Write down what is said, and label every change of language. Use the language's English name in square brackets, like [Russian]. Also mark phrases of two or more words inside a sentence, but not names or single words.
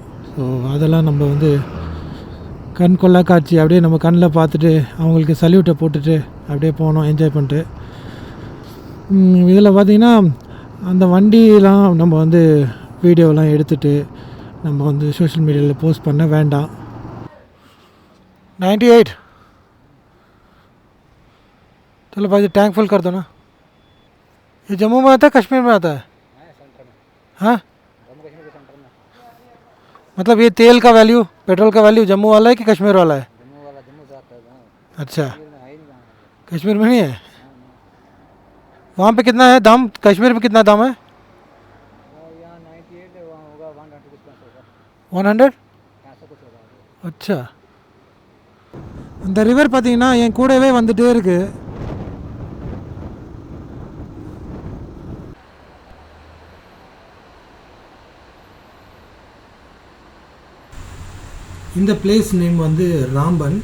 [Tamil] ஸோ அதெல்லாம் நம்ம வந்து கண் கொள்ளா காட்சி அப்படியே நம்ம கண்ணில் பார்த்துட்டு அவங்களுக்கு சல்யூட்டை போட்டுட்டு அப்படியே போனோம், என்ஜாய் பண்ணிட்டு. இதில் பார்த்திங்கன்னா அந்த வண்டிலாம் நம்ம வந்து வீடியோலாம் எடுத்துகிட்டு நம்ம வந்து [English] social media-வில் [Tamil] போஸ்ட் பண்ண வேண்டாம். [Hindi] 98 चलो भाई [English] tank full [Hindi] कर दो ना. ये जम्मू में आता है कश्मीर में आता है? हाँ मतलब ये तेल का वैल्यू पेट्रोल का वैल्यू जम्मू वाला है कि कश्मीर वाला है? अच्छा कश्मीर में नहीं है. वहाँ पे कितना है दाम? कश्मीर में कितना दाम है? 100. [Tamil] अच्छा அந்த ரிவர் பார்த்தீங்கன்னா என் கூடவே வந்துகிட்டே இருக்குது. இந்த [English] place name [Tamil] வந்து ராம்பன்.